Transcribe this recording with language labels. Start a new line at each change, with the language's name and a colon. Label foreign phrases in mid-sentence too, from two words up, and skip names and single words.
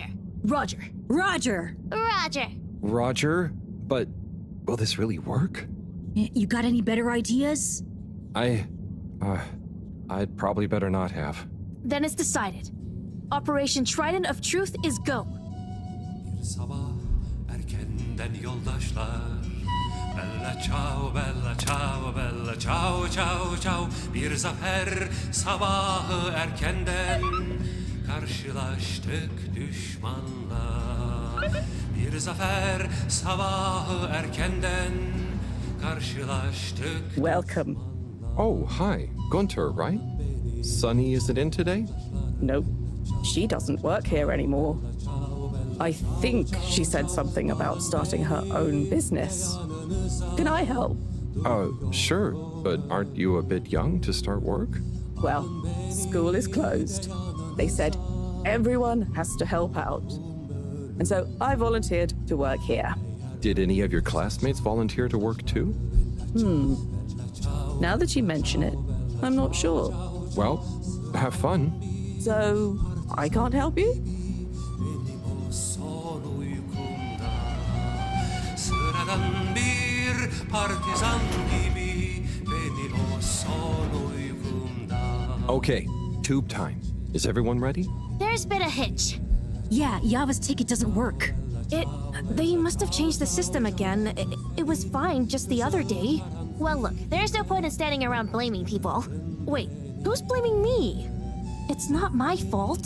English: Roger. Roger! Roger. Roger, but will this really work? You got any better ideas? I'd probably better not have. Then it's decided. Operation Trident of Truth is go.
Turkish: Bir sabah erkenden yoldaşlar.
Italian: Bella ciao, bella ciao, bella ciao, ciao, ciao.
Turkish: Bir zafer sabahı erkenden karşılaştık düşmanla. Bir zafer sabahı erkenden karşılaştık.
English: Welcome. Oh, hi. Gunter, right? Sunny isn't in today? Nope. She doesn't work here anymore. I think she said something about starting her own business. Can I help? Sure, but aren't you a bit young to start work? Well, school is closed. They said everyone has to help out. And so I volunteered to work here. Did any of your classmates volunteer to work too? Now that you mention it, I'm not sure. Well, have fun. So, I can't help you?
Turkish: Sıradan bir partizan gibi beni o son uykumda.
English: Okay, tube time. Is everyone ready? There's been a hitch. Yeah, Yava's ticket doesn't work. They must have changed the system again. It was fine just the other day. Well, look, there's no point in standing around blaming people. Wait, who's blaming me? It's not my fault.